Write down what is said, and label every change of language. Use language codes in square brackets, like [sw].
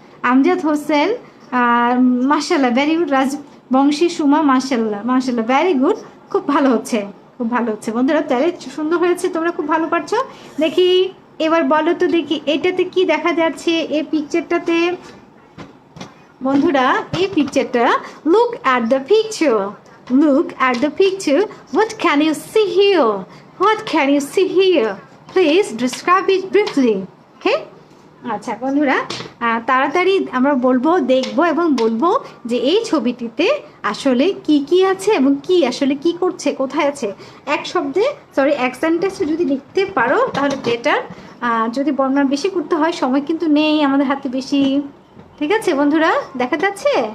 [bn] আমজাদ হোসেন, মাশাআল্লাহ [en] Very good. [bn] Rajbanshi Suma, মাশাআল্লাহ মাশাআল্লাহ ভেরি গুড, খুব ভালো হচ্ছে, খুব ভালো হচ্ছে বন্ধুরা, তাহলে সুন্দর হয়েছে, তোমরা খুব ভালো পারছো। দেখি এবার বলো তো দেখি এটাতে কি দেখা যাচ্ছে এই পিকচারটাতে বন্ধুরা, এই পিকচারটা, [en] Look at the picture, look at the picture, what can you see here, what can you see here, please describe it briefly, okay? [bn] আচ্ছা বন্ধুরা তাড়াতাড়ি আমরা বলবো, দেখবো এবং বলবো যে এই ছবিটিতে আসলে কি কি আছে এবং কি আসলে কি করছে, কোথায় আছে, এক শব্দে সরি এক সেন্টেন্সে যদি লিখতে পারো তাহলে বেটার, যদি বর্ণনা বেশি করতে হয় সময় কিন্তু নেই আমাদের হাতে বেশি, ঠিক আছে বন্ধুরা? দেখা যাচ্ছে?